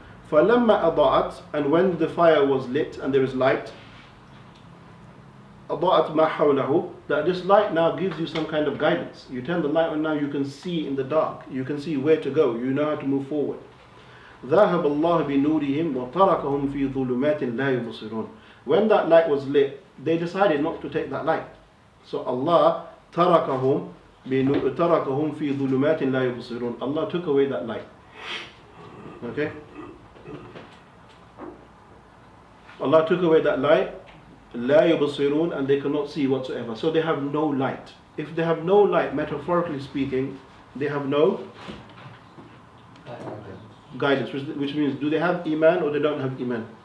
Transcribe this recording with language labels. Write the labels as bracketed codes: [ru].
[ar] فَلَمَّا أَضَاءَتْ, [en] and when the fire was lit and there is light, [ar] أَضَاءَتْ مَا حَوْلَهُ, [en] that this light now gives you some kind of guidance. You turn the light on, now you can see in the dark, you can see where to go, you know how to move forward. [ar] ذَهَبَ اللَّهُ بِنُورِهِمْ وَتَرَكَهُمْ فِي ظُلُمَاتٍ لَا يُبْصِرُونَ. [en] When that light was lit, they decided not to take that light. [ar] So Allah تَرَكَهُمْ فِي ظُلُمَاتٍ لَا يُبْصِرُونَ. [en] Allah took away that light. Okay? Allah took away that light, [ar] لا يبصرون, [en] and they cannot see whatsoever. So they have no light. If they have no light, metaphorically speaking, they have no guidance, which means, do they have iman or they don't have iman?